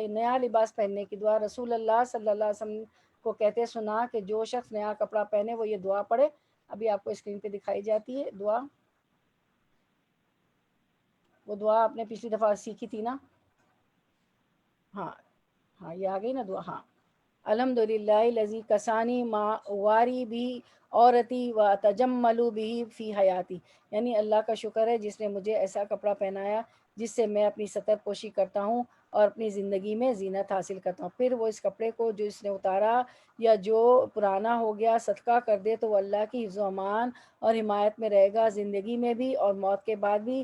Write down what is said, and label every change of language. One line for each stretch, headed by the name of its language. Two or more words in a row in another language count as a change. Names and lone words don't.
Urdu: نیا لباس پہننے کی دعا، رسول اللہ
Arabic: صلی اللہ علیہ وسلم
Urdu: کو کہتے سنا کہ جو شخص نیا کپڑا پہنے وہ یہ دعا پڑھے۔ ابھی آپ کو اسکرین پہ دکھائی جاتی ہے دعا، وہ دعا آپ نے پچھلی دفعہ سیکھی تھی نا، ہاں یہ آ گئی نا دعا۔ ہاں،
Arabic: الحمدللہ الذی کسانی ما واری بھی عورتی و تجملو بھی فی حیاتی،
Urdu: یعنی اللہ کا شکر ہے جس نے مجھے ایسا کپڑا پہنایا جس سے میں اپنی سطر پوشی کرتا ہوں اور اپنی زندگی میں زینت حاصل کرتا ہوں۔ پھر وہ اس کپڑے کو جو اس نے اتارا یا جو پرانا ہو گیا صدقہ کر دے تو وہ اللہ کی حفظ و امان اور حمایت میں رہے گا، زندگی میں بھی اور موت کے بعد بھی۔